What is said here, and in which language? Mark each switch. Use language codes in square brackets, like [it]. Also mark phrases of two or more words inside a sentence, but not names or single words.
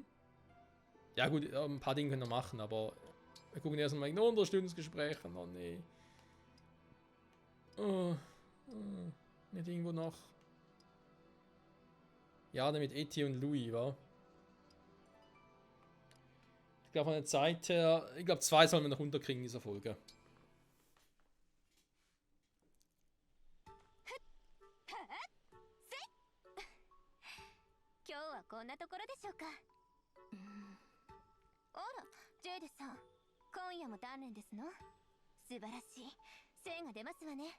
[de] Ja gut, ein paar Dinge können wir machen, aber wir gucken erst mal in Unterstützungsgespräche. Oh nee. Nicht irgendwo noch. Ja, damit Eti und Louis, wa? Ich glaube von der Zeit her, ich glaube 2 sollen wir noch runterkriegen in dieser Folge. [ja] こんなところでしょうか。あら、ジェイデさん、今夜も鍛錬ですの？素晴らしい。精が出ますわね。